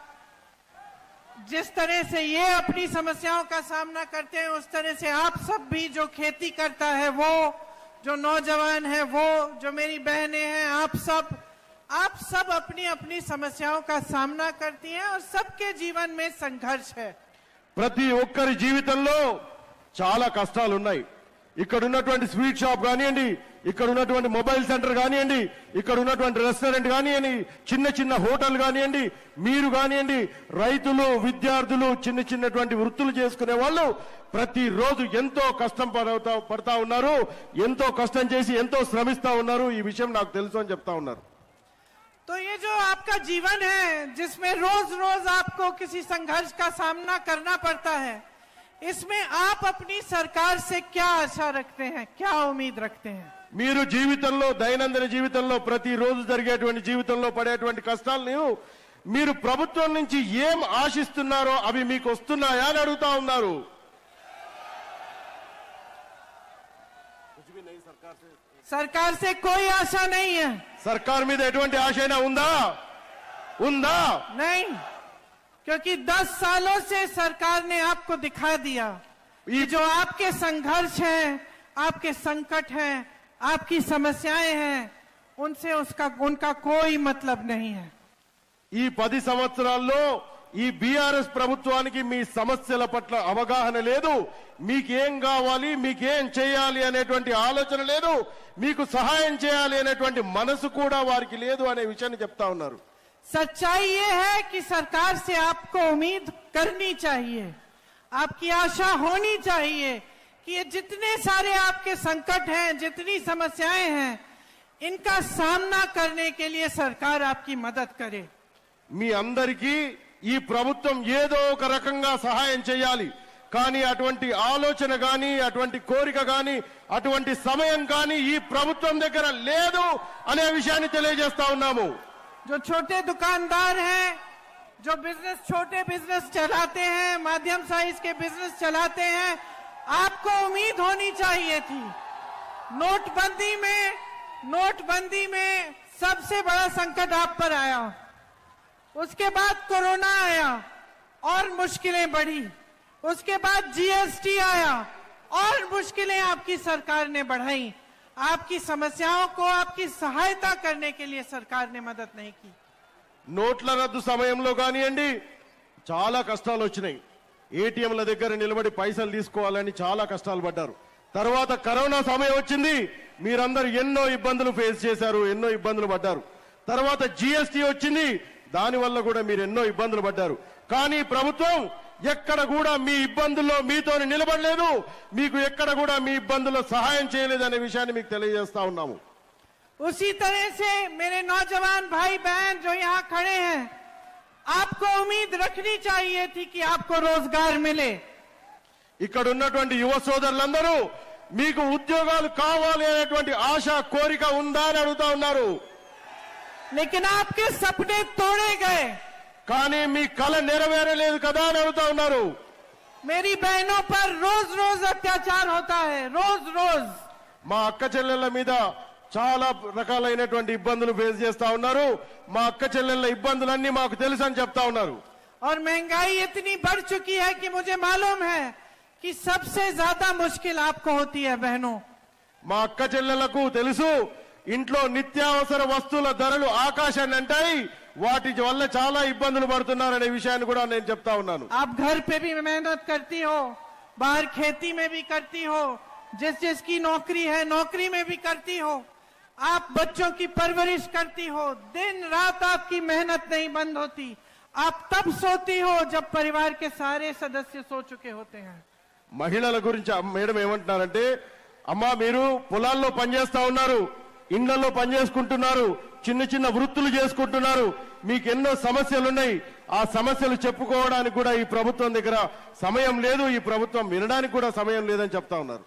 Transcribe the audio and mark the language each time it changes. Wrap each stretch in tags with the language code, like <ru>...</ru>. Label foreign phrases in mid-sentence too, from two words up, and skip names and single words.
<hi>जिस तरह से ये अपनी समस्याओं का सामना करते हैं, उस तरह से आप सब भी जो खेती करता है वो, जो नौजवान है वो, जो मेरी बहनें हैं, आप सब अपनी अपनी समस्याओं का सामना करती हैं और सबके जीवन में संघर्ष है।</hi> <te>ప్రతి ఒక్కరి జీవితంలో చాలా కష్టాలు ఉన్నాయి। ఇక్కడ ఉన్నటువంటి</te> <en>sweet shop</en> <te>కానివ్వండి, ఇక్కడ ఉన్నటువంటి</te> <en>mobile centre</en> <te>కానివ్వండి, ఇక్కడ ఉన్నటువంటి రెస్టారెంట్ కానివ్వండి, చిన్న చిన్న హోటల్ కానివ్వండి, మీరు కానివ్వండి, రైతులు, విద్యార్థులు, చిన్నటువంటి వృత్తులు చేసుకునే వాళ్ళు ప్రతిరోజు ఎంతో కష్టం పడతా ఉన్నారు, ఎంతో కష్టం చేసి ఎంతో శ్రమిస్తా ఉన్నారు। ఈ విషయం నాకు తెలుసు అని చెప్తా ఉన్నారు।</te> <hi>तो ये जो आपका जीवन है जिसमें रोज रोज आपको किसी संघर्ष का सामना करना पड़ता है, इसमें आप अपनी सरकार से क्या आशा रखते हैं, क्या उम्मीद रखते हैं।</hi> <te>మీరు జీవితంలో, దైనందిన జీవితంలో, ప్రతిరోజు జరిగేటువంటి జీవితంలో పడేటువంటి కష్టాలను మీరు ప్రభుత్వం నుంచి ఏం ఆశిస్తున్నారో అవి మీకు వస్తున్నాయా అని అడుగుతా ఉన్నారు।</te> <hi>सरकार से कोई आशा नहीं है।</hi> <te>సర్కార్ మీద ఎటువంటి ఆశైనా ఉందా?</te> <hi>नहीं, क्योंकि 10 सालों से सरकार ने आपको दिखा दिया ये जो आपके संघर्ष हैं, आपके संकट हैं, आपकी समस्याएं हैं, उनसे उनका कोई मतलब नहीं है।</hi> <te>ఈ 10 సంవత్సరాల్లో ఈ బీఆర్ఎస్ ప్రభుత్వానికి మీ సమస్యల పట్ల అవగాహన లేదు, మీకేం కావాలి, మీకేం చేయాలి అనేటువంటి ఆలోచన లేదు, మీకు సహాయం చేయాలి అనేటువంటి మనసు కూడా వారికి లేదు అనే విషయాన్ని చెప్తా ఉన్నారు।</te> <hi>सच्चाई ये है कि सरकार से आपको उम्मीद करनी चाहिए, आपकी आशा होनी चाहिए कि ये जितने सारे आपके संकट हैं, जितनी समस्याएं हैं, इनका सामना करने के लिए सरकार आपकी मदद करे।</hi> <te>మీ అందరికీ ఈ ప్రభుత్వం ఏదో ఒక రకంగా సహాయం చేయాలి, కానీ అటువంటి ఆలోచన గాని, అటువంటి కోరిక గాని, అటువంటి సమయం గాని ఈ ప్రభుత్వం దగ్గర లేదు అనే విషయాన్ని తెలియజేస్తా ఉన్నాము।</te> <hi>जो छोटे दुकानदार हैं, जो छोटे बिजनेस चलाते हैं, माध्यम साइज के बिजनेस चलाते हैं, आपको उम्मीद होनी चाहिए थी। नोटबंदी में सबसे बड़ा संकट आप पर आया, उसके बाद कोरोना आया और मुश्किलें बढ़ी, उसके बाद जीएसटी आया और मुश्किलें आपकी सरकार ने बढ़ाई। आपकी समस्याओं को आपकी सहायता करने के लिए सरकार ने मदद नहीं की।</hi> <te>నోట్ల రద్దు సమయంలో కానివ్వండి చాలా కష్టాలు వచ్చినాయి। ఏటీఎంల దగ్గర నిలబడి పైసలు తీసుకోవాలని చాలా కష్టాలు పడ్డారు। తర్వాత కరోనా సమయం వచ్చింది, మీరందరూ ఎన్నో ఇబ్బందులు ఫేస్ చేశారు, ఎన్నో ఇబ్బందులు పడ్డారు. తర్వాత జిఎస్టీ వచ్చింది, దానివల్ల కూడా మీరు ఎన్నో ఇబ్బందులు పడ్డారు. కానీ ప్రభుత్వం ఎక్కడ కూడా మీ ఇబ్బందుల్లో మీతో నిలబడలేదు, మీకు ఎక్కడ కూడా మీ ఇబ్బందుల్లో సహాయం చేయలేదు అనే విషయాన్ని మీకు తెలియజేస్తా ఉన్నాము.</te> <hi>उसी तरह से मेरे नौजवान भाई बहन जो यहाँ खड़े हैं, आपको उम्मीद रखनी चाहिए थी कि आपको रोजगार मिले.</hi> <te>ఇక్కడ ఉన్నటువంటి యువ సోదరులందరూ మీకు ఉద్యోగాలు కావాలి అనేటువంటి ఆశ కోరిక ఉందా అని అడుగుతా ఉన్నారు.</te> <hi>लेकिन आपके सपने तोड़े गए.</hi> <te>కానీ మీ కల నెరవేరలేదు కదా అని అడుగుతా ఉన్నారు.</te> <hi>मेरी बहनों पर रोज रोज अत्याचार होता है, रोज रोज.</hi> <te>మా అక్క చెల్లెళ్ళ మీద చాలా రకాలైనటువంటి ఇబ్బందులు ఫేస్ చేస్తా ఉన్నారు. మా అక్క చెల్లెళ్ళ ఇబ్బందులన్నీ మాకు తెలుసు అని చెప్తా ఉన్నారు.</te> <hi>और महंगाई इतनी बढ़ चुकी है कि मुझे मालूम है कि सबसे ज्यादा मुश्किल आपको होती है बहनों.</hi> <te>మా అక్క చెల్లెళ్లకు తెలుసు, ఇంట్లో నిత్యావసర వస్తువుల ధరలు ఆకాశాన్ని అంటాయి, వాటి వల్ల చాలా ఇబ్బందులు పడుతున్నారనే విషయాన్ని కూడా నేను చెప్తా ఉన్నాను.</te> <hi>आप घर पे भी मेहनत करती हो, बाहर खेती में भी करती हो, जिसकी नौकरी है नौकरी में भी करती हो, आप बच्चों की परवरिश करती हो, दिन रात आपकी मेहनत नहीं बंद होती. आप तब सोती हो जब परिवार के सारे सदस्य सो चुके होते हैं.</hi> <te>మహిళల గురించి మేడం ఏమంటున్నారంటే, అమ్మా మీరు పొలాల్లో పనిచేస్తా ఉన్నారు, ఇండ్లలో పనిచేసుకుంటున్నారు, చిన్న చిన్న వృత్తులు చేసుకుంటున్నారు, మీకు ఎన్నో సమస్యలు ఉన్నాయి, ఆ సమస్యలు చెప్పుకోవడానికి కూడా ఈ ప్రభుత్వం దగ్గర సమయం లేదు, ఈ ప్రభుత్వం వినడానికి కూడా సమయం లేదని చెప్తా ఉన్నారు.</te>